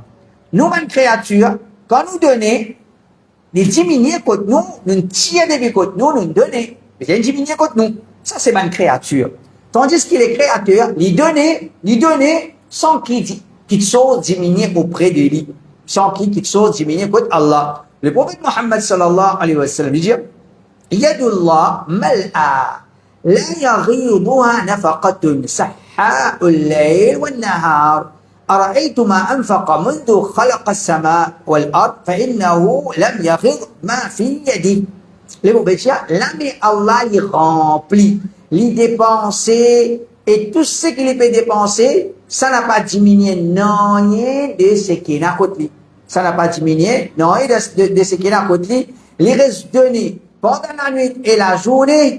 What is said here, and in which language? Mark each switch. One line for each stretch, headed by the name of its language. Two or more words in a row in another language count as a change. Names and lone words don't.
French: Nous, une créature, quand nous donnons, nous diminuons contre nous, nous tirons des contre nous, nous donnons. Mais nous diminuons contre nous. Ça, c'est une créature. Tandis que les créateurs, ils donnent sans qu'il chose diminue auprès de lui. Sans qu'il chose diminue contre Allah. Le prophète Mohammed
Arabic: صلى الله عليه وسلم,
French: il dit,
Arabic: يد الله ملأى لا يغيضها نفقة سحاء الليل والنهار. أرأيت ما أنفق منذ خلق السماء والأرض فإنه لم يغض ما في يده.
French: Le prophète, l'ami Allah il remplit, il dépense et tout ce qu'il peut dépenser, ça n'a pas diminué non de ce qu'il a côté. Ça n'a pas diminué non de ce qu'il a côté. Il reste donné pendant la nuit et la journée.